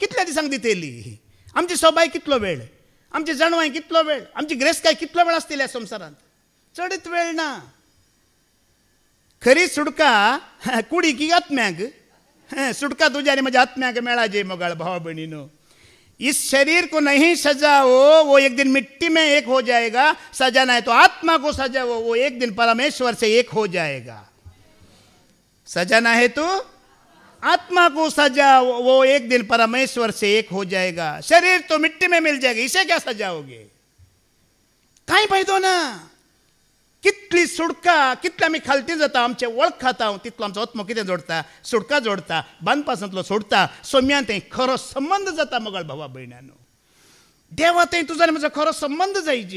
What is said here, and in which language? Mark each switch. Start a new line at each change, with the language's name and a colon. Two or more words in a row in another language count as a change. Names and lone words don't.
Konkani: कितल्या दिसांक दितेली. आमची सोबाय कितलो वेळ, आमची जाणवाय कितलो वेळ, आमची ग्रेस्तकाय कितलो वेळ आसतली ह्या संवसारांत, चडच वेळ ना. खरी सुटका कुडीक की आत्म्याक, सुटका तुज्या आनी म्हज्या आत्म्याक मेळाजे मोगाळ भाव भयणीनो.
Hindi: इस शरीर को नहीं सजाओ, वो एक दिन मिट्टी में एक हो जाएगा. सजाना है तो आत्मा को सजाओ, वो एक दिन परमेश्वर से एक हो जाएगा. सजाना है तो आत्मा को सजाओ, वो एक दिन परमेश्वर से एक हो जाएगा. शरीर तो मिट्टी में मिल जाएगा, इसे क्या सजाओगे,
Konkani: कांय फायदो ना. कितली सुटका, कितले आमी खालती जाता, आमचे वळख खाता, तितलो आमचो आत्मो कितें जोडटा, सुटका जोडता, बांदपासांतलो सोडता. सोम्यान थंय खरो संबंध जाता मोगाळ भावा भयणानो. देवा थंय तुजो आनी म्हजो खरो संबंध जायची.